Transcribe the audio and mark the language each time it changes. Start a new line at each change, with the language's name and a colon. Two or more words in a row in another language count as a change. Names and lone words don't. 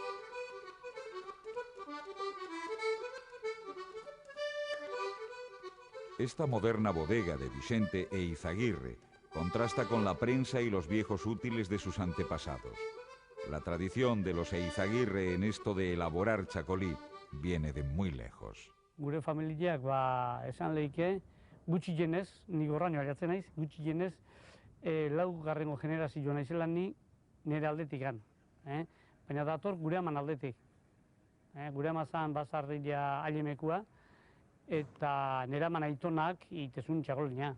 Spanish: Esta moderna bodega de Vicente Eizaguirre contrasta con la prensa y los viejos útiles de sus antepasados. La tradición de los Eizaguirre en esto de elaborar chacolí viene de muy lejos.
Basque: Gure familiak esan leike, gutxienez, nik horraino ariatzen naiz, gutxienez, laugarrengo generazioa naizela ni nire aldetikan. Baina dator gure aman aldetik. Gure ama zan bazarria ailemekua, eta nire aman aitonak itezun txakolina.